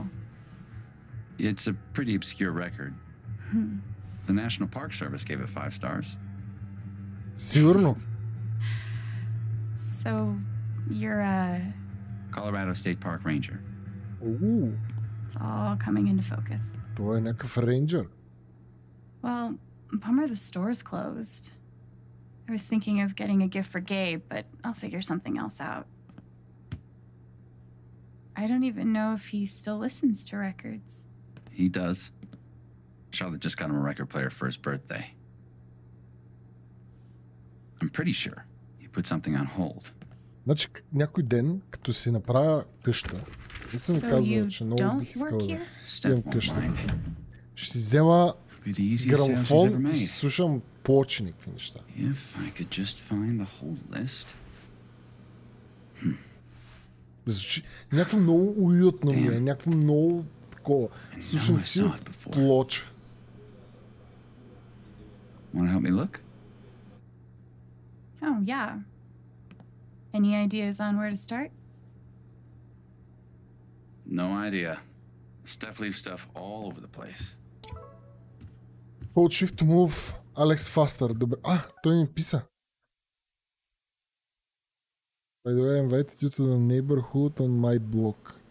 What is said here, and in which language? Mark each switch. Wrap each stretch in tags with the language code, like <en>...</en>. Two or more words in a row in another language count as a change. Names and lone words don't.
<en>It's a pretty obscure record. The National Park Service gave it 5 stars.</en> <bg>Сигурно.</bg> <en>So, you're a... Colorado State Park Ranger. It's all coming into focus.</en> <bg>Това е някакъв рейнджър.</bg> <en>Well, bummer the store's closed. I was thinking of getting a gift for Gabe, but I'll figure something else out. I don't even know if he still listens to records. He does. Charlotte just got him a record player for his birthday. I'm pretty sure he put something on hold.</en> <bg>Значи някой ден, като си направя къща, и съм казал, че много бих искал да имам къща. Ще си взема грамофон и ще слушам плочи някакви неща.</bg> <en>If I could just find the hold list.</en> <bg>Звучи някакво много уютно ми е, някакво много такова. Слушам си плоча.</bg> <en>Want to help me look? Oh, yeah. Any ideas on where to start? No idea. Stuff leaves stuff all over the place. Hold shift to move. Alex faster.</en> <bg>Добре. Той ми писа.</bg> <en>By the way, I invited you to the neighborhood on my block.</en>